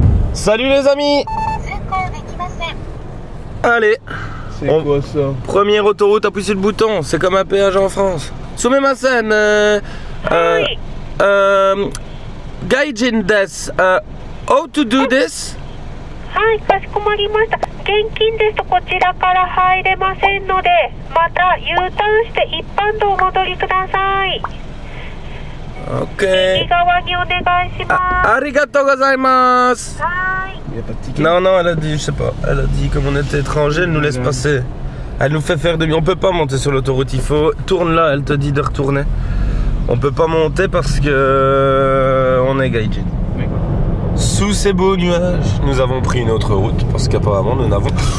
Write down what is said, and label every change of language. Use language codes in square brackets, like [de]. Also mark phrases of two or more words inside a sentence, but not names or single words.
[fr] Salut les amis. Allez. C'est quoi ça? Première autoroute, appuie sur le bouton. C'est comme un péage en France. [ja] Sumimasen. 外人です. [en] How to do this? [ja] はい、かしこまりました。現金ですとこちらから入れませんので、また U ターンして一般道お戻りください。 [fr] Ok. [ja] 右側にお願いします。ありがとうございます. はい。 [fr] Il n'y a pas de ticket? Non, non, elle a dit, je sais pas. Elle a dit, comme on était étrangers, elle nous laisse passer. Elle nous fait faire demi. On peut pas monter sur l'autoroute. Il faut. Tourne là, elle te dit de retourner. On peut pas monter parce que. On est gaijin. Sous ces beaux nuages, nous avons pris une autre route parce qu'apparemment nous n'avons.